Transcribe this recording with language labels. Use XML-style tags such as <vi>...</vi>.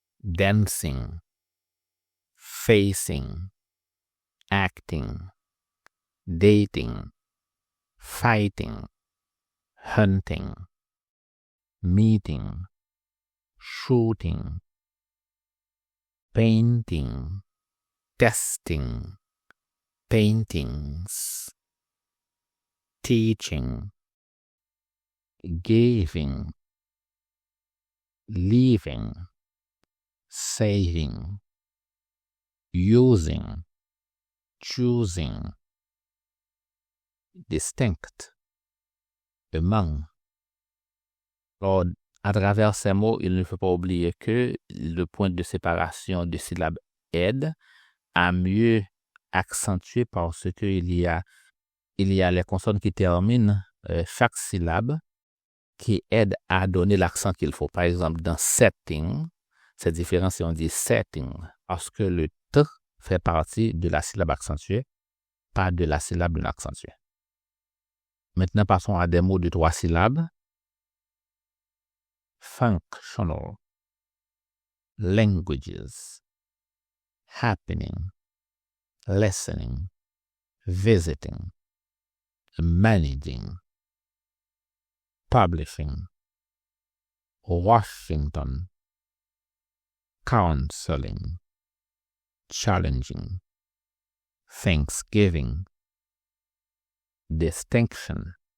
<en>dancing, facing, acting, dating, fighting, hunting, meeting, shooting, painting, testing, paintings, teaching, giving, leaving, saving, using, choosing, distinct, among.</en> <fr>Alors, à travers ces mots, il ne faut pas oublier que le point de séparation de syllabes aide à mieux accentuer parce qu'il y a les consonnes qui terminent chaque syllabe qui aide à donner l'accent qu'il faut. Par exemple, dans setting, c'est différent si on dit setting parce que le T fait partie de la syllabe accentuée, pas de la syllabe non accentuée. Maintenant, passons à des mots de 3 syllabes.</fr> <en>Functional, languages, happening, listening, visiting, managing, publishing, Washington, counseling, challenging, Thanksgiving, distinction,</en>